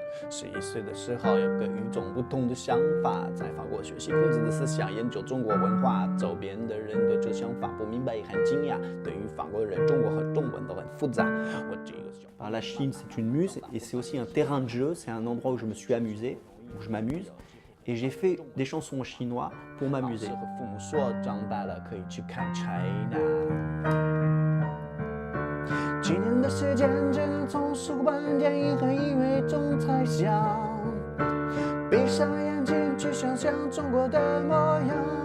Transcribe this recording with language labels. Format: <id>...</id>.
<zh>11岁的时候，有个与众不同的想法，在法国学习孔子的思想，研究中国文化。周边的人对这想法不明白也很惊讶。对于法国人，中国和中文都很复杂。</zh> <fr>La Chine, c'est une muse et c'est aussi un terrain de jeu. C'est un endroit où je me suis amusé, où je m'amuse. Et j'ai fait des chansons en chinois pour m'amuser.</fr> <zh>父母说长大了可以去看 China。几年的时间只能从书本、电影和音乐中猜想，闭上眼睛去想象中国的模样。</zh>